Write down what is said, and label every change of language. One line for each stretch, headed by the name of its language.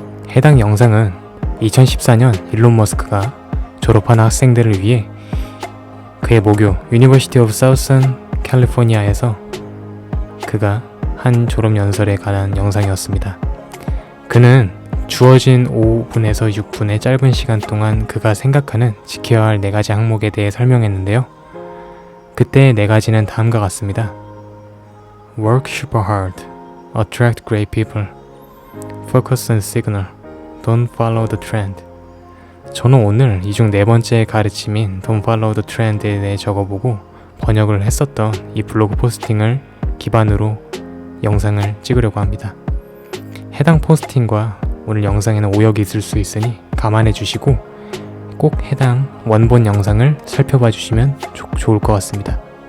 Korean: 해당 영상은 2014년 일론 머스크가 졸업한 학생들을 위해 그의 모교 유니버시티 오브 사우선 캘리포니아에서 그가 한 졸업연설에 관한 영상이었습니다. 그는 주어진 5분에서 6분의 짧은 시간 동안 그가 생각하는 지켜야 할 4가지 항목에 대해 설명했는데요. 그때의 4가지는 다음과 같습니다.
English: Work super hard, attract great people, focus on signal, don't follow the trend.
Korean: 저는 오늘 이 중 4번째 가르침인
English: Don't follow the trend
Korean: 에 대해 적어보고 번역을 했었던 이 블로그 포스팅을 기반으로 영상을 찍으려고 합니다. 해당 포스팅과 오늘 영상에는 오역이 있을 수 있으니 감안해 주시고 꼭 해당 원본 영상을 살펴봐 주시면 좋을 것 같습니다.